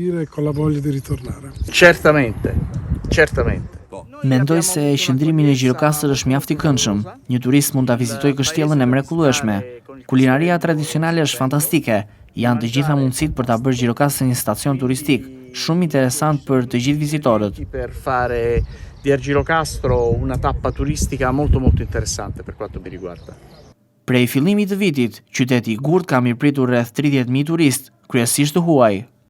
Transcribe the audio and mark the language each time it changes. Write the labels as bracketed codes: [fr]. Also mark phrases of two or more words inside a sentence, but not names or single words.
[it] Certamente. [sq] Mendoj se qëndrimi në Gjirokastër është mjaft i këndshëm. Një turist mund ta vizitojë kështjellën e mrekullueshme. Kulinaria tradicionale është fantastike. Janë të gjitha mundësitë për ta bërë Gjirokastrën një stacion turistik, shumë interesant për të gjithë vizitorët. [it] Per fare di Girocastro una tappa turistica molto interessante per quanto mi riguarda. [sq] Prej fillimit të vitit, qyteti i Gurt ka mirëpritur rreth 30.000 turistë, kryesisht të huaj.